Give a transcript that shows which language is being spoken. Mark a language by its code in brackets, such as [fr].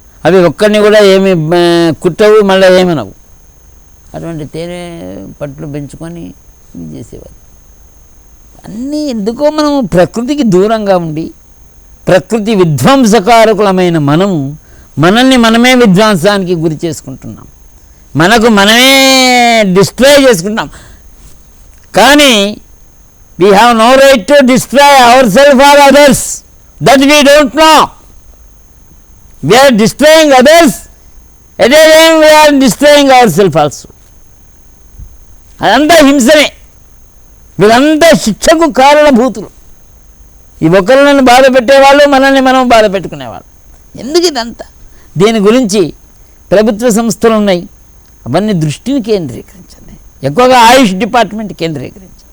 [te] అవి ఒక్కడిని కూడా ఏమి కుట్టవు, మళ్ళీ ఏమనవు. అటువంటి తేనె పట్లు పెంచుకొని ఇది చేసేవారు. అన్నీ ఎందుకో మనం ప్రకృతికి దూరంగా ఉండి ప్రకృతి విధ్వంసకారకులమైన మనల్ని మనమే విధ్వంసానికి గురి చేసుకుంటున్నాం, మనకు మనమే డిస్ట్రాయ్ చేసుకుంటున్నాం. [en] కానీ we have no right to destroy ourselves or others, that we don't know. We are destroying others, at a time we are destroying ourselves also. [te] అదంతా హింసనే, వీళ్ళంతా శిక్షకు కారణభూతులు. ఈ ఒకరిని బాధ పెట్టేవాళ్ళు, మనల్ని మనం బాధ పెట్టుకునేవాళ్ళు. ఎందుకు ఇదంతా? దీని గురించి ప్రభుత్వ సంస్థలు ఉన్నాయి, అవన్నీ దృష్టిని కేంద్రీకరించండి, ఎక్కువగా ఆయుష్ డిపార్ట్మెంట్ కేంద్రీకరించండి.